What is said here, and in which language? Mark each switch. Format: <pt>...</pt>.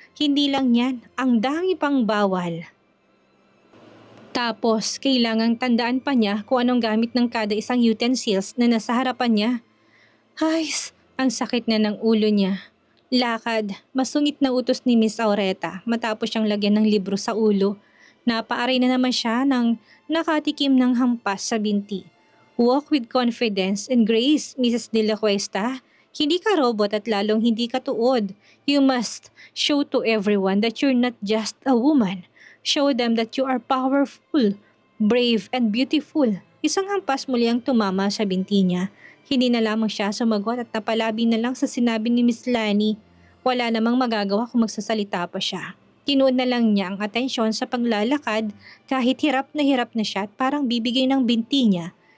<tl>Hindi lang yan, ang dami pang bawal. Tapos, kailangang tandaan pa niya kung anong gamit ng kada isang utensils na nasa harapan niya. Ay, ang sakit na ng ulo niya. Lakad, masungit na utos ni Miss Aureta matapos siyang lagyan ng libro sa ulo. Napaaray na naman siya ng nakatikim ng hampas sa binti.</tl> <en>Walk with confidence and grace, Mrs. De La Cuesta.</en> <tl>Hindi ka robot at lalong hindi ka tuod.</tl> <en>You must show to everyone that you're not just a woman. Show them that you are powerful, brave, and beautiful.</en> <tl>Isang hampas muli ang tumama sa binti niya. Hindi na lamang siya sumagot at napalabi na lang sa sinabi ni Miss Lani. Wala namang magagawa kung magsasalita pa siya. Tinuod na lang niya ang atensyon sa paglalakad kahit hirap na siya at parang bibigay ng binti niya.</tl>